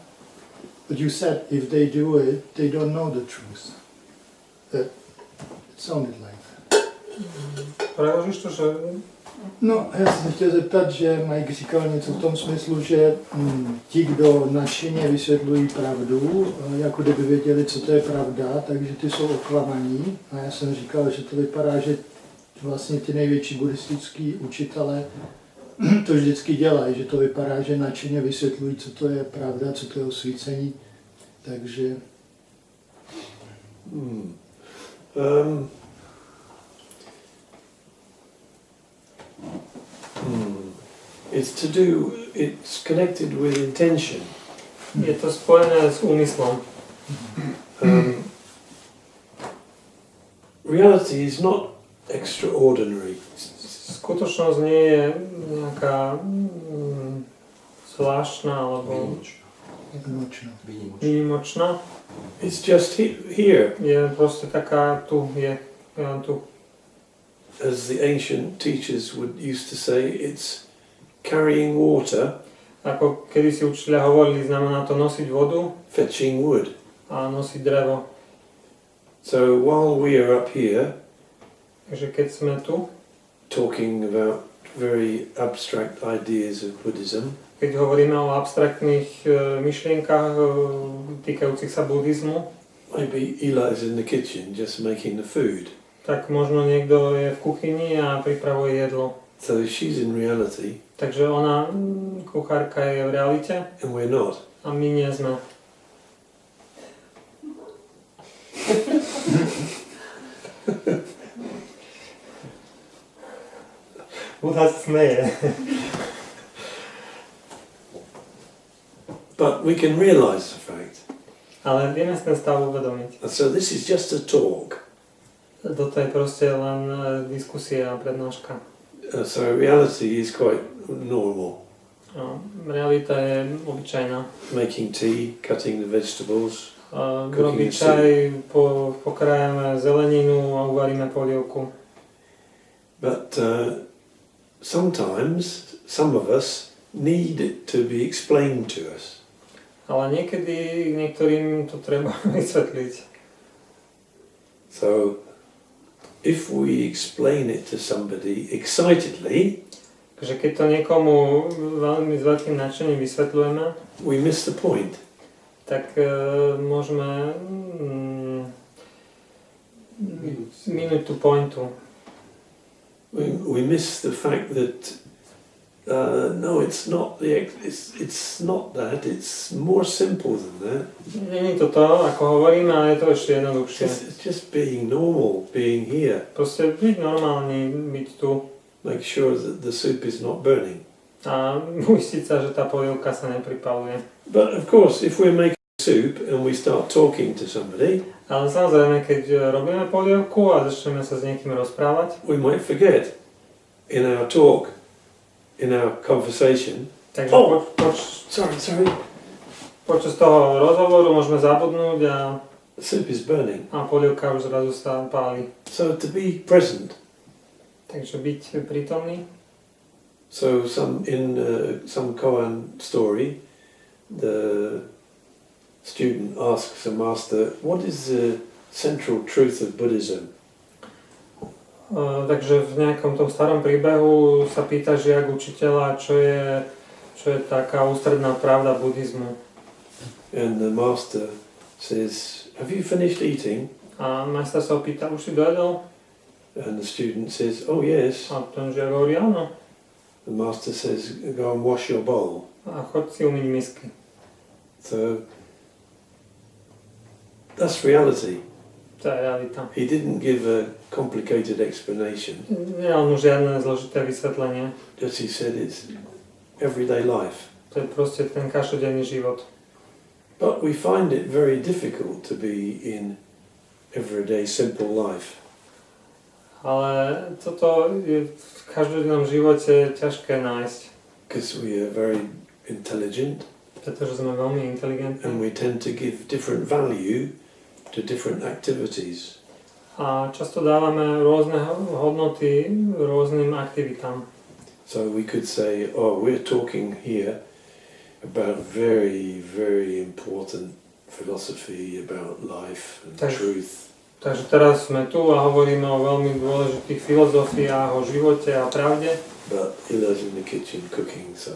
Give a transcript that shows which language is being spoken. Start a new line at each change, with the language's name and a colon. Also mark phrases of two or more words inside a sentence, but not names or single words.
English: But you said if they do it, they don't know the truth. It sounded like that.
Slovak: Preložíš to, že...
Czech: No, já jsem chtěl zeptat, že Mike říkal něco v tom smyslu, že ti, kdo nadšeně vysvětlují pravdu, jako kdyby věděli, co to je pravda, takže ty jsou oklamaní. A já jsem říkal, že to vypadá, že vlastně ty největší buddhistický učitelé to vždycky dělají, že to vypadá, že nadšeně vysvětlují, co to je pravda, co to je osvícení. Takže...
English: It's connected with intention.
Slovak: Je to spojené s úmyslom.
English: Reality is not extraordinary.
Slovak: Skutočnosť nie je nejaká zvláštna alebo výnimočná.
English: It's just here.
Slovak: Je proste taká tu, je tu.
English: As the ancient teachers used to say, it's carrying water,
Slovak: Ako kedy si učiteľia hovorili, znamená to nosiť vodu
English: fetching wood.
Slovak: a nosiť drevo.
English: So while we are up here,
Slovak: Takže keď sme tu,
English: talking about very abstract ideas of Buddhism,
Slovak: keď hovoríme o abstraktných myšlienkach týkajúcich sa buddhizmu,
English: maybe Eli's in the kitchen just making the food.
Slovak: tak možno niekto je v kuchyni a pripravuje jedlo.
English: So she's in reality.
Slovak: Takže ona, kuchárka, je v realite
English: And we're not.
Slovak: a my nie sme. Buddha sa smeje.
English: But we can realize the fact.
Slovak: Ale vieme si ten stav uvedomiť.
English: And so this is just a talk.
Slovak: Toto je proste len diskusia a prednáška.
English: So reality is quite normal.
Slovak: No, realita je obyčajná.
English: Making tea, cutting the vegetables.
Slovak: Robiť čaj, pokrájame zeleninu a uvaríme polievku.
English: But sometimes some of us need it to be explained to us.
Slovak: Ale niekedy niektorým to treba vysvetliť.
English: So if we explain it to somebody excitedly,
Slovak: Takže keď to niekomu veľmi s veľkým nadšením vysvetľujeme,
English: we miss the point.
Slovak: tak môžeme minúť tú pointu.
English: We miss the fact that no, it's not that. It's more simple than that.
Slovak: Nie je to to, ako hovoríme, ale je to ešte jednoduchšie.
English: It's just being normal, being here.
Slovak: Proste byť normálny, byť tu.
English: Make sure that the soup is not burning.
Slovak: A uistiť sa, že tá polievka sa nepripaluje.
English: But of course, if we're making soup and we start talking to somebody,
Slovak: ale samozrejme, keď robíme polievku a začneme sa s niekým rozprávať,
English: we might forget in our talk, in our conversation.
Slovak: Takže
English: sorry.
Slovak: Počas toho rozhovoru môžeme zabudnúť a
English: The soup is burning.
Slovak: A polievka už zrazu sa páli.
English: So to be present.
Slovak: Takže byť prítomný.
English: So some Koan story, the student asks the master, what is the central truth of Buddhism?
Slovak: Takže v nejakom tom starom príbehu sa pýta žiak učiteľa, čo je taká ústredná pravda buddhizmu.
English: And the master says, have you finished eating?
Slovak: A majster sa opýta, už si dojedol?
English: And the student says, oh yes.
Slovak: A ten žiak hovorí, áno.
English: The master says, go and wash your bowl.
Slovak: A choď si umyť misky.
English: So that's reality.
Slovak: To je realita.
English: He didn't give a complicated explanation.
Slovak: Nedal mu žiadne zložité vysvetlenie.
English: Just he said it's everyday life.
Slovak: To je proste ten každodenný život.
English: But we find it very difficult to be in everyday simple life.
Slovak: Ale toto je v každodennom živote ťažké nájsť.
English: Because we are very intelligent.
Slovak: Pretože sme veľmi inteligentní.
English: And we tend to give different value to different activities.
Slovak: A často dávame rôzne hodnoty rôznym aktivitám.
English: So we could say, oh, we're talking here about very, very important philosophy about life and truth.
Slovak: Takže teraz sme tu a hovoríme o veľmi dôležitých filozofiách, o živote a pravde.
English: But Ila's in the kitchen cooking, so